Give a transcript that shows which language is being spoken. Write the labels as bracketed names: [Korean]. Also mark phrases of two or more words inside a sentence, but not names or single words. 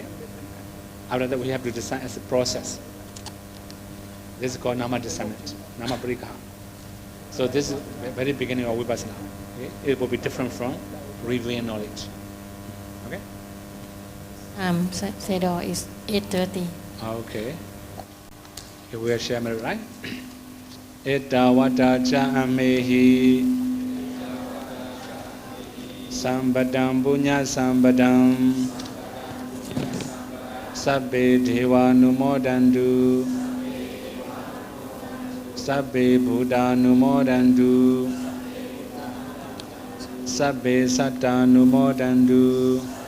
[English] After that, we have to discern as a process. This is called nama discernment, [Pali] nama parikha. [English] So this is the very beginning of vipassana. Okay? It will be different from revealed knowledge. Okay? Sedor is 8:30 Okay. Okay, we are sharing, right? [Pali] Etawata cha amehi Sambadam punya sambadam Sabbe deva numodandu Sabbe buddha numodandu Sabbe satta numodandu